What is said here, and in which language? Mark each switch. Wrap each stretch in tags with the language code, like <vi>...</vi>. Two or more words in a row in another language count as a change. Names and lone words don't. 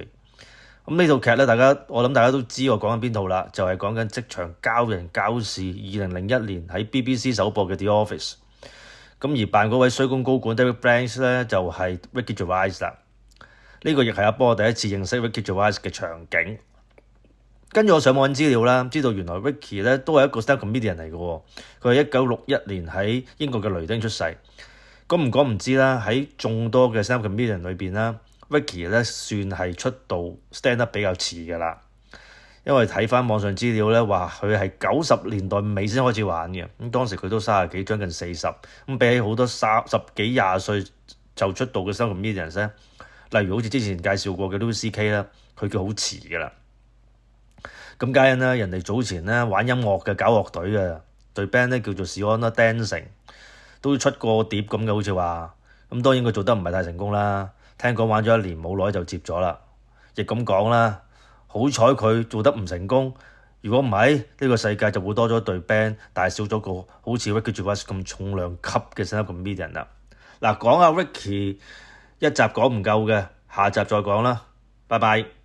<yue>咁呢套劇咧，我諗大家都知我講緊邊套啦，就係講緊職場交人交事2001年喺 BBC 首播嘅 The Office。咁而扮嗰位衰公高管 David Brent 咧就係 Ricky Gervais 啦。呢個亦係阿波第一次認識 Ricky Gervais 嘅場景。跟住我上網揾資料啦，知道原來 Ricky 咧都係一個</yue> <en>stand-up comedian</en> <yue>嚟嘅喎。佢係1961年喺英國嘅雷丁出世。咁唔講唔知啦，喺眾多嘅</yue> <en>stand-up comedian</en> <yue>裏邊啦，Ricky 咧算係出道 stand-up 比較遲嘅啦。因為睇翻網上資料咧，話佢係90年代尾先開始玩嘅，咁當時佢都30幾，將近40，咁比起好多10幾20歲就出道嘅</yue> <en>stand-up comedians</en> <yue>咧，例如好似之前介紹過嘅 Louis CK 啦，佢叫好遲嘅啦。咁皆因啦，人哋早前咧玩音樂嘅，搞樂隊嘅隊 band 咧叫做 Siona Dancing， 都出過碟咁嘅，好似話。咁當然佢做得唔係太成功啦，聽講玩咗1年冇耐就接咗啦，亦咁講啦。好彩佢做得唔成功，如果唔係呢個世界就會多咗隊 band， 但係少咗個好似 Ricky Gervais 咁重量級嘅</yue> <en>stand-up comedian</en> <yue>啦。嗱，講下 Ricky 一集講唔夠嘅，下集再講啦，拜拜。</yue>